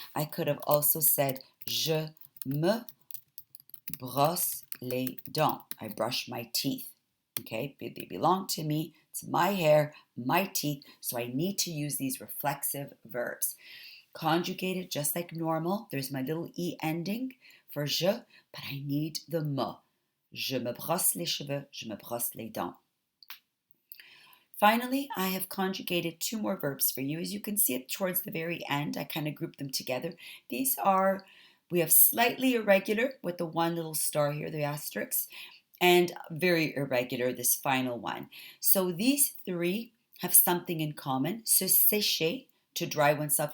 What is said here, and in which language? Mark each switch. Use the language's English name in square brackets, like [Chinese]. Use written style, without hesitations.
[English] I could have also said [French] je me brosse les dents. [English] I brush my teeth. Okay, they belong to me. It's my hair, my teeth, so I need to use these reflexive verbs. Conjugated just like normal. There's my little e ending for je, but I need the me. [French] Je me brosse les cheveux, je me brosse les dents. [English] Finally, I have conjugated two more verbs for you. As you can see it towards the very end, I kind of grouped them together. These are We have slightly irregular with the one little star here, the asterisk, and very irregular, this final one. So these three have something in common. Se sécher, to dry oneself.